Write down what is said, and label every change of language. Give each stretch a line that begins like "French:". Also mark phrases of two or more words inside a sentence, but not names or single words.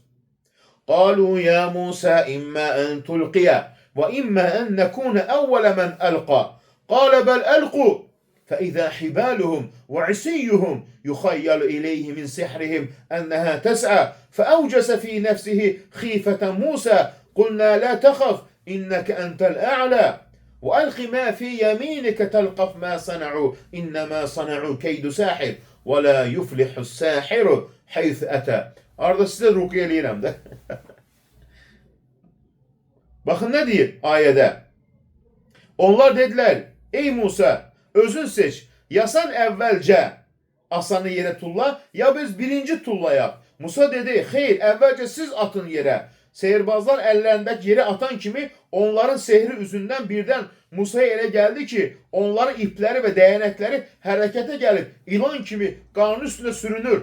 Arabic: قالوا يا موسى إما أن تلقي وإما أن نكون أول من ألقى قال بل ألقوا فإذا حبالهم وعصيهم يخيل إليه من سحرهم أنها تسعى فأوجس في نفسه خيفة موسى قلنا لا تخف إنك أنت الأعلى وألق ما في يمينك تلقف ما صنعوا إنما صنعوا كيد ساحر ولا يفلح الساحر حيث أتى.
Azerbaijani: Arada sizə rukiyə eləyirəm də. Baxın nə deyir ayədə? Onlar dedilər: ey Musa, özün seç. Ya sən əvvəlcə asanı yerə tulla, ya biz birinci tullayaq. Musa dedi, xeyr, əvvəlcə siz atın yerə. Seyirbazlar əllərindəki yeri atan kimi onların sehri üzündən birdən Musaya elə gəldi ki, onların ipləri və dəyənəkləri hərəkətə gəlib, ilan kimi qarnın üstündə sürünür.